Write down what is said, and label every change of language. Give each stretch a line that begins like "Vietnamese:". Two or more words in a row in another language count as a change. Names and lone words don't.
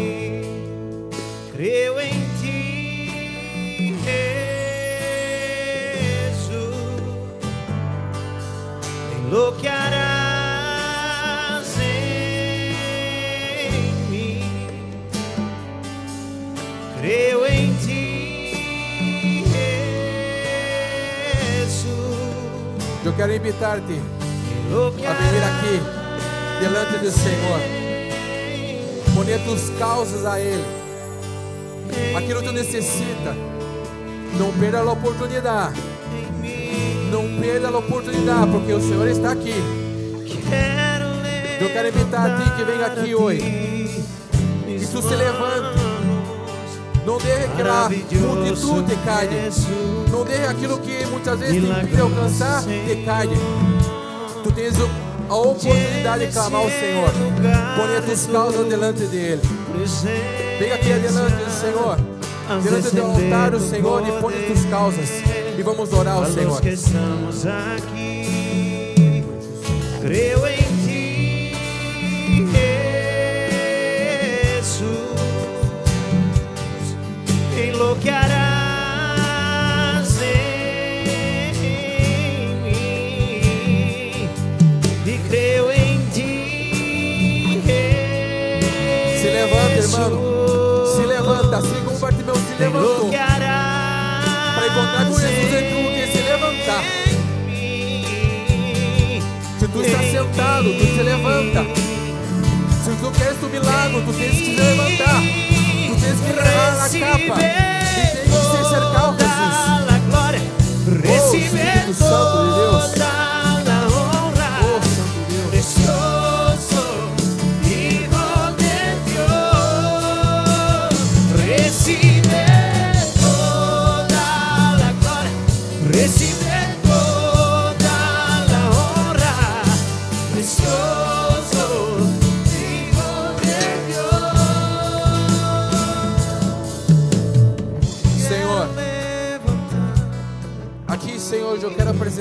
Spanish: Creo en ti, lo que harás en mí. Creo en ti, Jesús.
Portuguese: Eu quero
Spanish: invitar-te a venir
Portuguese: aqui delante do Senhor,
Spanish: poner tus causas
Portuguese: a Ele, aquilo que tu necessita. Não perda a oportunidade. Não perda a oportunidade, porque o Senhor está aqui. Eu quero invitar a ti que venha aqui hoje, que tu se levante. Não deixe que a multidão te caia. Não deixe aquilo que muitas vezes te impede alcançar te caia. Tu tens a oportunidade de clamar ao Senhor. Põe as tuas causas delante dele. Venha aqui adiante do Senhor, delante do altar do Senhor, e põe as tuas causas. E vamos orar ao Senhor. Que estamos aqui,
Spanish: creo em ti, Jesús, em lo que harás en mí, e creo em ti, Jesús.
Portuguese: Se levanta, irmão. Se levanta, assim como Bartimeu se levantou. Para encontrar com Jesus, tu tem que se levantar. Se tu está sentado, tu se levanta. Se tu queres o milagre, tu tens que se levantar. Tu tens que levar a capa. E tens que se cercar ao Jesus. Oh, Espírito Santo de Deus. Oh, Santo Deus.
Spanish: Recibe toda la honra, precioso Hijo de Dios.
Portuguese: Senhor, aqui, Senhor, eu quero apresentar